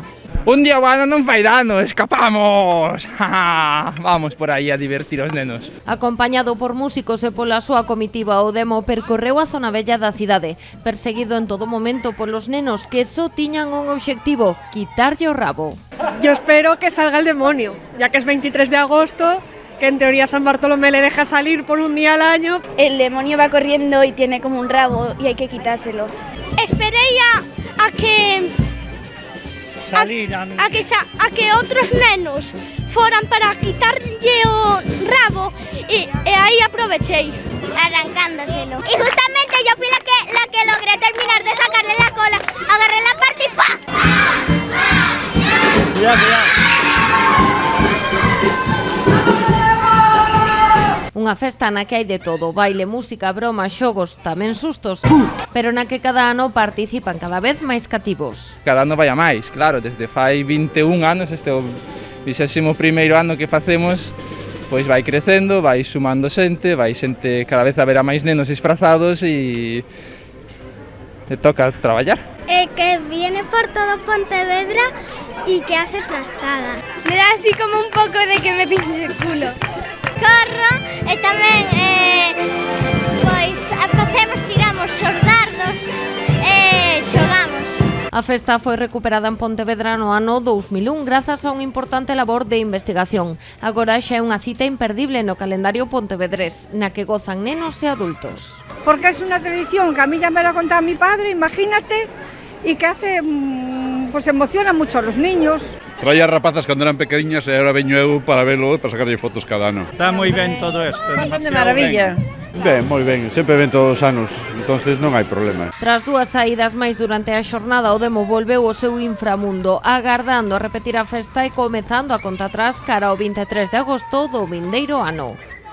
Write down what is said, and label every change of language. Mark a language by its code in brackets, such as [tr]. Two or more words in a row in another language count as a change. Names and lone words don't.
[gl] Un día o ano non fai dano, escapamos! Vamos por aí a divertir os nenos. Acompañado por músicos e pola súa comitiva, o demo percorreu a zona bella da cidade, perseguido en todo momento polos nenos que só tiñan un obxectivo, quitarlle o rabo. [es] Yo espero que salga el demonio, ya que es 23 de agosto, que en teoría San Bartolomé le deja salir por un día al año. El demonio va corriendo y tiene como un rabo y hay que quitárselo. [gl] Esperé a que outros nenos foran para quitarlle o rabo e aí aprovechei. Arrancándoselo. [es] Y justamente yo fui la que logré terminar de sacarle la cola. Agarré la parte y ¡fa! [gl] Unha festa na que hai de todo, baile, música, broma, xogos, tamén sustos, pero na que cada ano participan cada vez máis cativos. Cada ano vai a máis, claro, desde fai 21 anos, este é o 21º ano que facemos, pois vai crecendo, vai sumando xente, vai xente cada vez haberá máis nenos disfrazados e toca traballar. [es] Que viene por todo Pontevedra y que hace trastada. Me da así como un poco de que me pinche el culo. [gl] Corro e tamén pois facemos, tiramos os dardos e xogamos. A festa foi recuperada en Pontevedra no ano 2001 grazas a unha importante labor de investigación. Agora xa é unha cita imperdible no calendario pontevedrés, na que gozan nenos e adultos. [es] Porque es una tradición que a mí ya me lo ha contado mi padre, imagínate, y que hace, pues emociona mucho a los niños. [gl] Traía rapazas cando eran pequeniñas e agora veño eu para velo e para sacarlle fotos cada ano. Está moi ben todo isto. De maravilla. Ben, moi ben, sempre ven todos os anos, entonces non hai problema. Tras dúas saídas máis durante a xornada, o demo volveu ao seu inframundo, agardando a repetir a festa e comezando a conta atrás cara ao 23 de agosto do vindeiro ano.